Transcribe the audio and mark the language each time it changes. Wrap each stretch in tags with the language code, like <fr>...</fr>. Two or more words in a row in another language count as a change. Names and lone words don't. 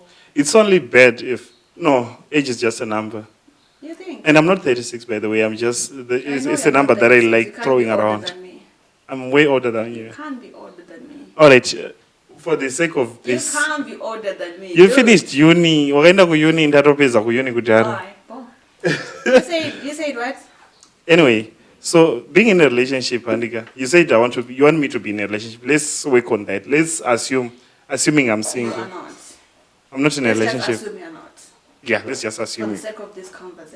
<en>It's only bad if... No, age is just a number. You think? And I'm not 36, by the way. I'm just... It's a you're number not that I 36. like You can't throwing be older around. than me. I'm way older than you. You can't be older than me. All right, for the sake of this... You can't be older than me. You finished uni.</en> <sn>Wakaenda ku uni ndatopedza ku uni kudhara.</sn> <en>Alright, boom. You said what? Anyway, so being in a relationship, Andika, you said you want me to be in a relationship. Let's work on that. Let's assuming I'm You single. are not. I'm not in a Let's relationship. just assume you're not. Yeah, let's just For assume the it. sake of this conversation.</en>